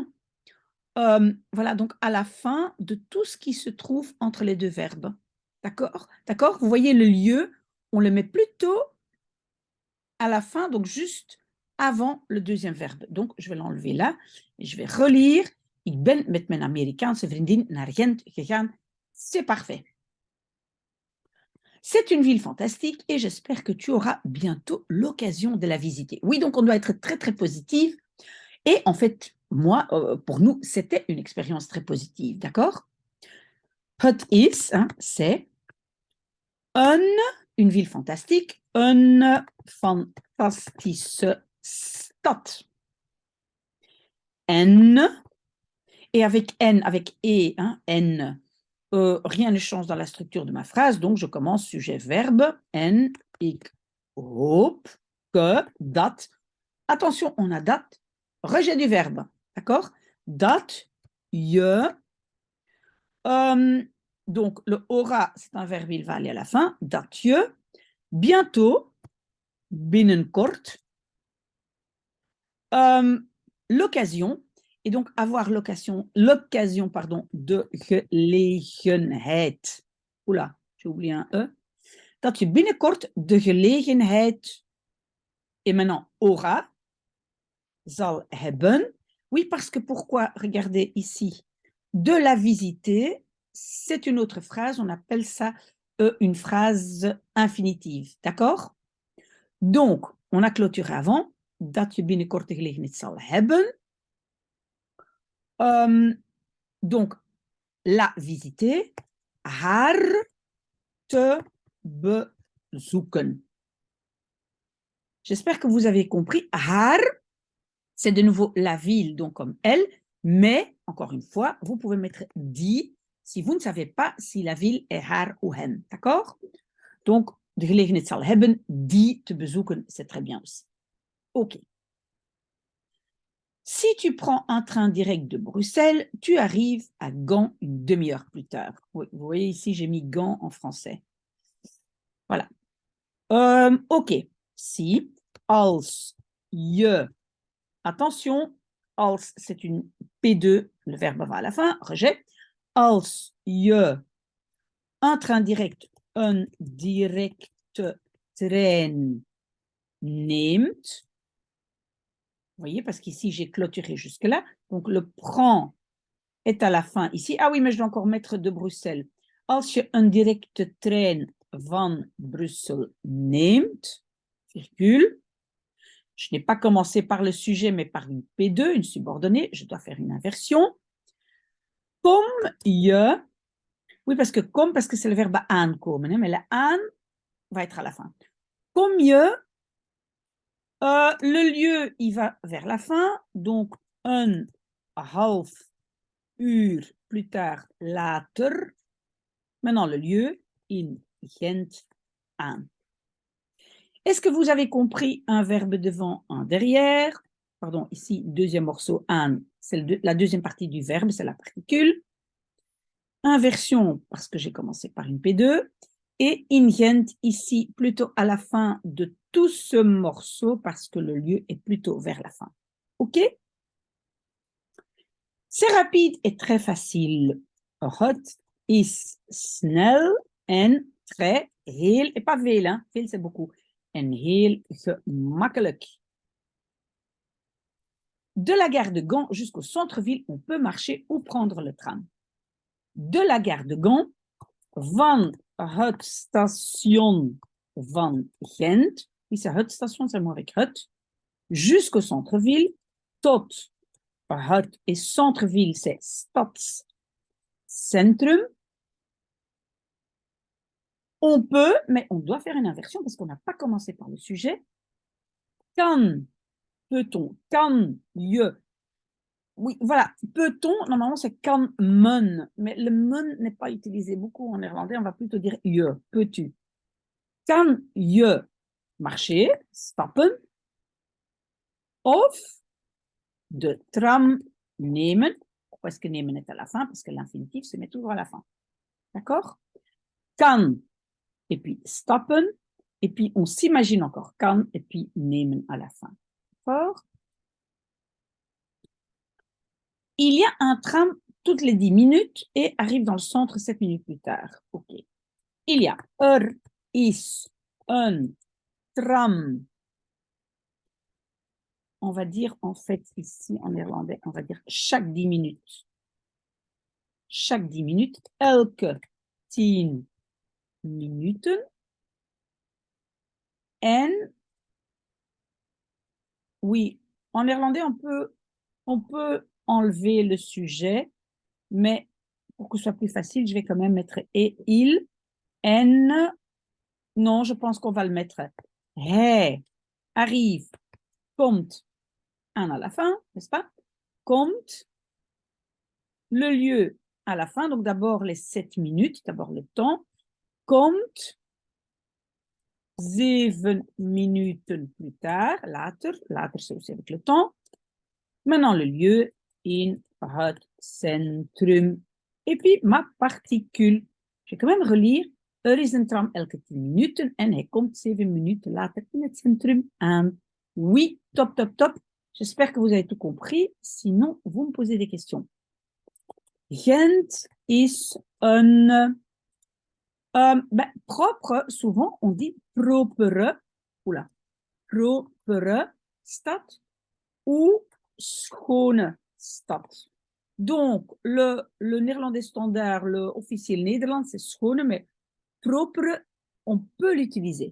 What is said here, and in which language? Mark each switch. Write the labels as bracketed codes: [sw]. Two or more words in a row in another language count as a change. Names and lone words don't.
[fr] Voilà, donc à la fin de tout ce qui se trouve entre les deux verbes. D'accord? D'accord? Vous voyez, le lieu, on le met plutôt à la fin, donc juste avant le deuxième verbe. Donc, je vais l'enlever là et je vais relire. [nl] Ik ben met mijn Amerikaanse vriendin naar Gent gegaan. [fr] C'est parfait. C'est une ville fantastique et j'espère que tu auras bientôt l'occasion de la visiter. Oui, donc on doit être très, très positif. Et en fait, moi, pour nous, c'était une expérience très positive, d'accord? [nl] Het is, [fr] hein, c'est une ville fantastique, une [nl] fantastische stad. En, [fr] et avec N, avec E, hein, N, rien ne change dans la structure de ma phrase, donc je commence sujet-verbe. [nl] En, ik hoop que, dat. [fr] Attention, on a dat, rejet du verbe, d'accord? [nl] Dat je. [fr] Donc, le aura, c'est un verbe, il va aller à la fin. [nl] Dat je. Bientôt, binnenkort. [fr] L'occasion, et donc avoir l'occasion [nl] de gelegenheid. [fr] Oula, j'ai oublié un E. [nl] Dat je binnenkort de gelegenheid, [fr] et maintenant aura, [nl] zal hebben. [fr] Oui, parce que pourquoi, regardez ici, de la visiter, c'est une autre phrase, on appelle ça une phrase infinitive, d'accord? Donc, on a clôturé avant, [nl] dat je binnenkort de gelegenheid zal hebben. [fr] Donc, la visiter, [nl] haar te bezoeken. [fr] J'espère que vous avez compris. Haar, c'est de nouveau la ville, donc comme elle, mais, encore une fois, vous pouvez mettre die si vous ne savez pas si la ville est haar ou hem, d'accord? Donc, [nl] de gelegenheid zal hebben, die te bezoeken, [fr] c'est très bien aussi. OK. Si tu prends un train direct de Bruxelles, tu arrives à Gand une demi-heure plus tard. Oui, vous voyez ici, j'ai mis Gand en français. Voilà. Ok, si, als, je, attention, als, c'est une P2, le verbe va à la fin, rejet. [nl] Als je [fr] un train direct, [nl] een directe trein neemt, [fr] vous voyez, parce qu'ici, j'ai clôturé jusque-là, donc le prend est à la fin ici. Ah oui, mais je dois encore mettre de Bruxelles. [nl] Als je een directe trein van Brussel neemt, [fr] virgule, je n'ai pas commencé par le sujet, mais par une P2, une subordonnée, je dois faire une inversion. Comme je, oui, parce que c'est le verbe aankomen, mais le aan va être à la fin. Comme je, le lieu, il va vers la fin, donc [nl] een half uur [fr] plus tard, later. Maintenant, le lieu, [nl] in Gent aan. [fr] Est-ce que vous avez compris un verbe devant, un derrière? Pardon, ici, deuxième morceau, aan, c'est la deuxième partie du verbe, c'est la particule. Inversion, parce que j'ai commencé par une P2. Et in Gent, ici, plutôt à la fin de tout ce morceau, parce que le lieu est plutôt vers la fin. OK? C'est rapide et très facile. [nl] Het is snel en très, heel, [fr] et pas [nl] veel, hein? Veel [fr] c'est beaucoup. [nl] En heel gemakkelijk. [fr] De la gare de Gand jusqu'au centre-ville, on peut marcher ou prendre le tram. De la gare de Gand, [nl] van het station van Gent, ici het station, [fr] c'est moi avec het, jusqu'au centre-ville, [nl] tot het [fr] et centre-ville, c'est stadscentrum. On peut, mais on doit faire une inversion parce qu'on n'a pas commencé par le sujet. [nl] Kan, peut-on, kan je. [fr] Oui, voilà, peut-on, normalement c'est [nl] kan men, [fr] mais le men n'est pas utilisé beaucoup en néerlandais, on va plutôt dire je, peux-tu. [nl] Kan je marcher, stappen, of de tram nemen. [fr] Pourquoi est-ce que nemen est à la fin? Parce que l'infinitif se met toujours à la fin. D'accord? Kan, et puis stappen, et puis on s'imagine encore kan, et puis nemen à la fin. D'accord? Il y a un tram toutes les 10 minutes et arrive dans le centre 7 minutes plus tard. OK. Il y a [nl] is een tram. [fr] On va dire en fait ici en néerlandais, on va dire chaque 10 minutes. Chaque 10 minutes, [nl] elke 10 minuten. [fr] En oui, en néerlandais, on peut enlever le sujet, mais pour que ce soit plus facile, je vais quand même mettre et il, en. Non, je pense qu'on va le mettre. Hij arrive, komt, un à la fin, n'est-ce pas? Komt, le lieu à la fin, donc d'abord les 7 minutes, d'abord le temps. [nl] Komt, 7 minuten [fr] plus tard, later, later c'est aussi avec le temps. Maintenant le lieu, [nl] in het centrum. [fr] Et puis ma particule. Je vais quand même relire. [nl] Er is een tram elke 10 minuten en hij komt 7 minuten later in het centrum aan. [fr] Oui, top, top, top. J'espère que vous avez tout compris. Sinon, vous me posez des questions. [nl] Gent is een... [fr] propre, souvent on dit propere, oula, [nl] propere stad [fr] ou [nl] schone stad. [fr] Donc, le néerlandais standard, le officiel Nederlands, c'est schone, mais propre, on peut l'utiliser.